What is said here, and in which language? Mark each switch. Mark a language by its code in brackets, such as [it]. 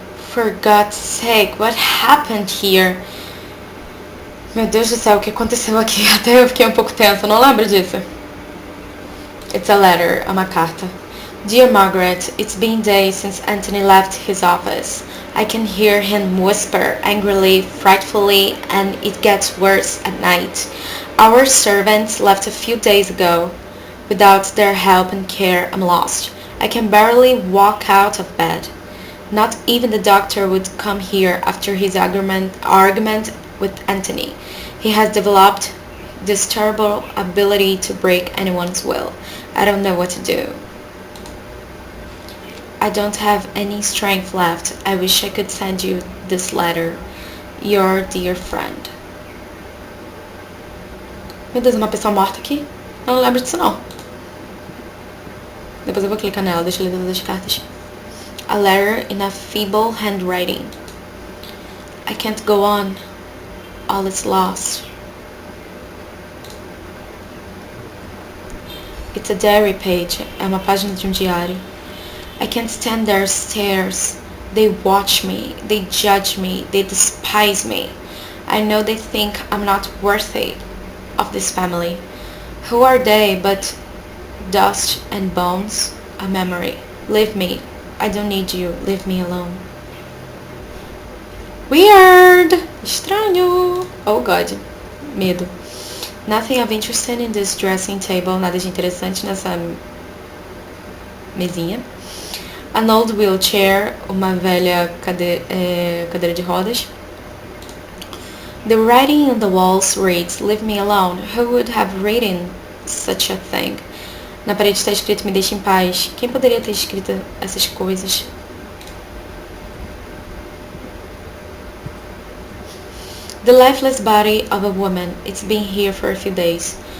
[en] For God's sake, what happened here? [pt] Meu Deus do céu, o que aconteceu aqui? Até eu fiquei um pouco tensa, não lembro disso. [en] It's a letter, [pt] é uma carta. [en] Dear Margaret, it's been days since Anthony left his office. I can hear him whisper angrily, frightfully, and it gets worse at night. Our servants left a few days ago. Without their help and care, I'm lost. I can barely walk out of bed. Not even the doctor would come here after his argument with Anthony. He has developed this terrible ability to break anyone's will. I don't know what to do. I don't have any strength left. I wish I could send you this letter. Your dear friend. [pt] Meu Deus, uma pessoa morta aqui? Eu não lembro disso não. Depois eu vou clicar nela, deixa eu ler todas as cartas. [en] A letter in a feeble handwriting. I can't go on. All is lost. It's a diary page. [pt] É uma página de um diário. [en] I can't stand their stares. They watch me. They judge me. They despise me. I know they think I'm not worthy of this family. Who are they but dust and bones? A memory. Leave me. I don't need you. Leave me alone. Weird. [pt] Estranho. [en] Oh God. [pt] Medo. [en] Nothing of interest in this dressing table. [pt] Nada de interessante nessa mesinha. [en] An old wheelchair, [pt] uma velha cadeira de rodas. [en] The writing on the walls reads, leave me alone. Who would have written such a thing? [pt] Na parede está escrito, me deixe em paz. Quem poderia ter escrito essas coisas? [en] The lifeless body of a woman. It's been here for a few days.